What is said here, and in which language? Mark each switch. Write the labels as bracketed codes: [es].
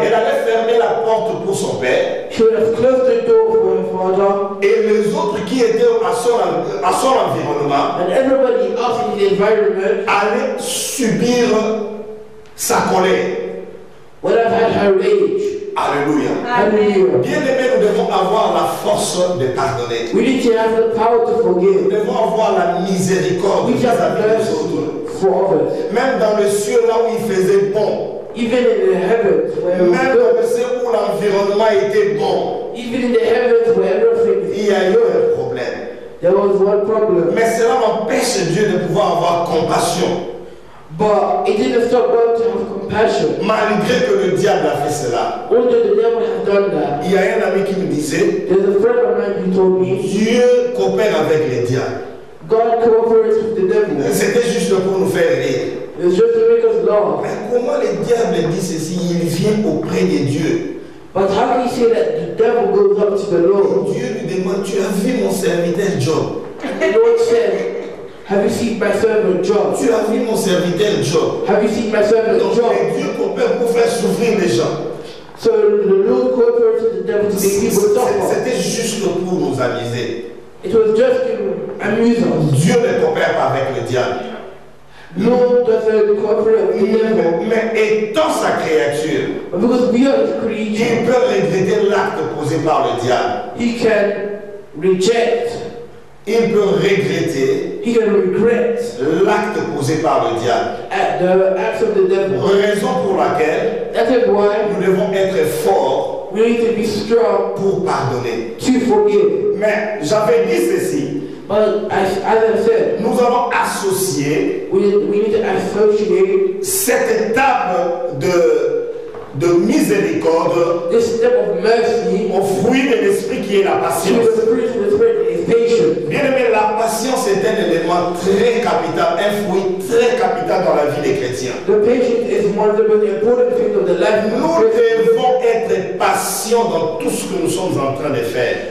[fr] allait fermer la porte pour son père [en] she would have closed the door for her father, [fr] et les autres qui étaient à son environnement [en] and everybody else in the environment [fr] allaient subir sa colère. [en] would have had her rage. [fr] Alléluia. [en] Hallelujah. [fr] Bien aimé, nous devons avoir la force de pardonner. [en] We need to have the power to [fr] Nous [en] forgive. [fr] devons avoir la miséricorde [en] We need to have [fr] vis-à-vis des autres. [en] mercy for others. [fr] Même dans le ciel, là où il faisait bon. [en] Even in the heavens where it was [fr] Même [en] good, [fr] dans le ciel où l'environnement était bon. [en] even in the heavens where everything [fr] Il [en] is [fr] y a eu [en] good, [fr] un problème. [en] there was one problem. [fr] Mais cela n'empêche Dieu de pouvoir avoir compassion. [en] But it didn't stop God to have compassion. [fr] Malgré que le diable a fait cela. [en] Although the devil has done that, [fr] Il y a un ami qui me disait, [en] there's a friend of mine who told me [fr] Dieu coopère avec les diables. [en] God cooperates with the devil. [fr] C'était juste pour nous faire rire. [en] It's just to make us laugh. [fr] Mais comment le diable dit ceci? Il vient auprès de Dieu. [en] But how can you say that the devil goes up to the Lord? [fr] Dieu lui demande, tu as vu mon serviteur Job? [en] And the Lord said, have you seen my servant Job? [fr] Tu as vu mon serviteur Job? [en] Have you seen my servant [fr] Donc [en] Job? [fr] Dieu coopère pour faire souffrir les gens. [en] So the Lord cooperates with the devil to make people suffer. [fr] C'était juste pour nous amuser. [en] It was just to amuse us. [fr] Dieu ne coopère pas avec le diable. [en] Lord doesn't cooperate with the devil. [fr] Mais étant sa créature, [en] But because we are his creature, [fr] il peut regretter l'acte posé par le diable. [en] he can reject, [fr] Il peut regretter [en] he can regret [fr] l'acte posé par le diable. [en] at the acts of the devil. [fr] Raison pour laquelle [en] That is why [fr] nous devons être forts [en] we need to be strong [fr] pour pardonner. [en] to forgive. [fr] Mais j'avais dit ceci, [en] But as I said, [fr] nous allons associer [en] we need to associate [fr] cette étape de miséricorde [en] this step of mercy [fr] au fruit de l'esprit qui est la [en] to [fr] patience. [en] the fruit of the Spirit is patience. [fr] Bien aimé, la patience est un élément très capital, un fruit très capital dans la vie des chrétiens. [en] The patience is one of the most important things of the life of [fr] Nous [en] a Christian. [fr] devons être patients dans tout ce que nous sommes en train de faire.